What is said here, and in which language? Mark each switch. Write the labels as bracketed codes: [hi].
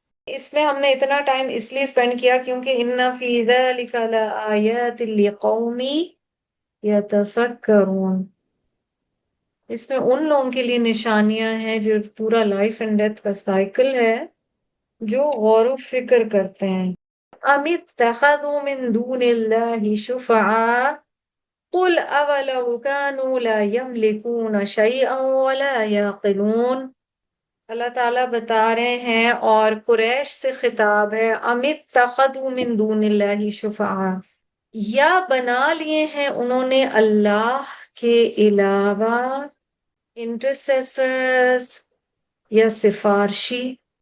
[ur] اس میں ہم نے اتنا ٹائم اس لیے اسپینڈ کیا کیونکہ [ar] ان فی ذلک لآیات لقوم یتفکرون، [ur] اس میں ان لوگوں کے لیے نشانیاں ہیں جو پورا [en] life and death [ur] کا سائیکل ہے جو غور و فکر کرتے ہیں. [ar] ام اتخذوا من دون اللہ شفعاء قل اولو كانوا لا يملكون شيئا ولا يعقلون. [ur] اللہ تعالیٰ بتا رہے ہیں اور قریش سے خطاب ہے، [ar] ام اتخذوا من دون اللہ شفعاء [ur] یا بنا لیے ہیں انہوں نے اللہ کے علاوہ انٹرسیسرز یا سفارشی.